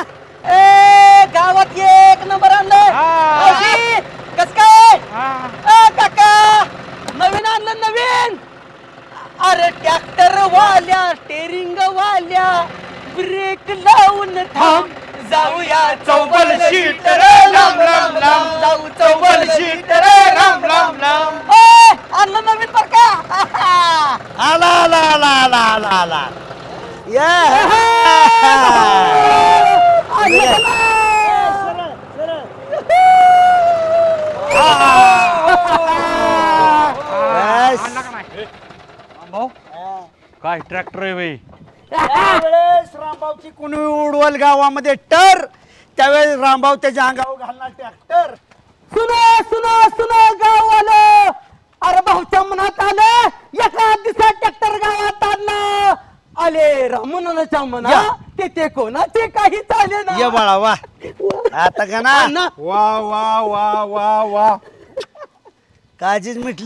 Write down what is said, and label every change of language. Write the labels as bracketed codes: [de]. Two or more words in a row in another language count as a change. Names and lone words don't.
[mr] ए गावात एक नंबर आणलं. कस काय काका नवीन आणलं नवीन. अरे ट्रॅक्टर वाल्या स्टेरिंग वाल्या ब्रेक लावून थांब जाऊया चौबल शीट रे राम राम राम जाऊ चौबल शीट रे राम राम राम. आणलं नवीन बर का. आला आला आला आला आला आला भाऊ काय ट्रॅक्टर आहे बाई. त्यावेळेस रामभाऊची कुणी उडवल गावामध्ये टर त्यावेळेस रामभाऊ त्याच्या अंगावर घालणार ट्रॅक्टर. [hi] सुनो सुनो सुनो गाववालं. [mr] अरे भाऊच्या मनात आलं एका दिवसात ट्रॅक्टर गावात आणलं. आले रामनाच्या मना ते कोणाचे काही चाले ना. ये बाळा वा आता का ना वा वा वा वा वा काळजीच मिटली.